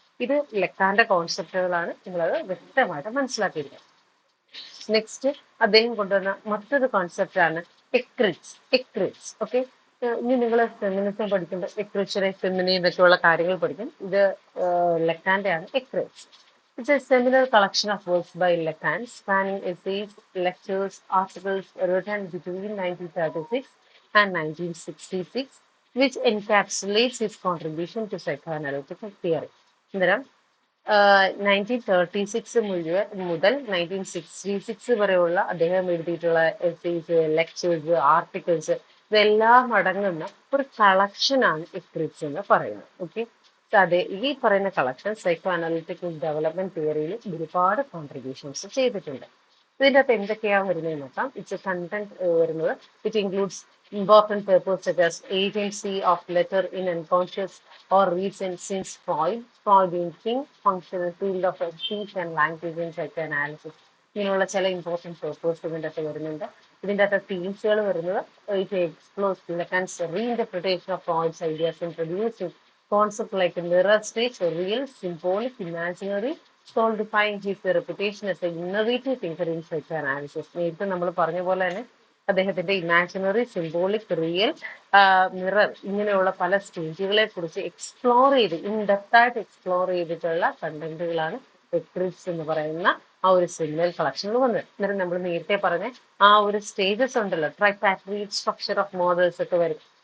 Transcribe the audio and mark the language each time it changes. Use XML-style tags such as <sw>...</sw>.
<ml>ഇത് ലെക്കാന്റെ കോൺസെപ്റ്റുകളാണ്. നിങ്ങളത് വ്യക്തമായിട്ട് മനസ്സിലാക്കിയിരിക്കുക. നെക്സ്റ്റ് അദ്ദേഹം കൊണ്ടുവന്ന മറ്റൊരു കോൺസെപ്റ്റ് ആണ് എക്രിറ്റ്സ്. എക്രിറ്റ്സ്, ഓക്കെ. ഇനി നിങ്ങൾ ഫെമിനിസം പഠിക്കുമ്പോൾ എക്രിച്ചറെ ഫെമിനി എന്നൊക്കെയുള്ള കാര്യങ്ങൾ പഠിക്കും. ഇത് ലെക്കാന്റെ ആണ് എക്രിറ്റ്സ്.</ml> <en>It's a seminal collection of works by Lacan, spanning essays, lectures, articles written between 1936 and 1966, which encapsulates his contribution to psychoanalytical theory.</en> <ml>അന്നേരം 1936 മുതൽ 1966 വരെയുള്ള അദ്ദേഹം എഴുതിയിട്ടുള്ള എസ്സേസ്, ലെക്ചേഴ്സ്, ആർട്ടിക്കിൾസ് ഇതെല്ലാം അടങ്ങുന്ന ഒരു കളക്ഷനാണ് എക്രിറ്റ്സ് എന്ന് പറയുന്നത്. ഓക്കെ. അതെ, ഈ പറയുന്ന കളക്ഷൻ സൈക്കോ അനാലിറ്റിക്കൽ ഡെവലപ്മെന്റ് തിയറിയിൽ ഒരുപാട് കോൺട്രിബ്യൂഷൻസ് ചെയ്തിട്ടുണ്ട്. ഇതിൻ്റെ അകത്ത് എന്തൊക്കെയാണ് വരുന്നത് നോക്കാം.</ml> <en>it's a content</en> <ml>വരുന്നത്</ml> <en>It includes important papers such as agency of letter in unconscious or recent since Freudian think, functional field of speech and language in psychoanalysis.</en> <ml>ഇങ്ങനെയുള്ള ചില ഇമ്പോർട്ടൻറ്റ് പേപ്പേഴ്സ് ഇതിൻ്റെ അകത്ത് വരുന്നുണ്ട്. ഇതിൻ്റെ അകത്ത് തീംസുകൾ വരുന്നത്</ml> <en>It explores Lacan's reinterpretation of Freud's ideas introduce concept like mirror stage, real, symbolic, imaginary, solidifying his reputation as an innovative thinker in psychoanalysis.</en> <ml>നേരത്തെ നമ്മൾ പറഞ്ഞ പോലെ തന്നെ അദ്ദേഹത്തിന്റെ ഇമാജിനറി, സിംബോളിക്, റിയൽ, മിറർ ഇങ്ങനെയുള്ള പല സ്റ്റേജുകളെ കുറിച്ച് എക്സ്പ്ലോർ ചെയ്ത് ഇൻഡെപ്തായിട്ട് എക്സ്പ്ലോർ ചെയ്തിട്ടുള്ള കണ്ടന്റുകളാണ് എക്രിറ്റ്സ് എന്ന് പറയുന്ന ആ ഒരു സെമിനൽ കളക്ഷനിൽ വന്നത്. അന്നേരം നമ്മൾ നേരത്തെ പറഞ്ഞ ആ ഒരു സ്റ്റേജസ് ഉണ്ടല്ലോ,</ml> <en>tripartite structure of models</en> <ml>ഒക്കെ വരും.</ml>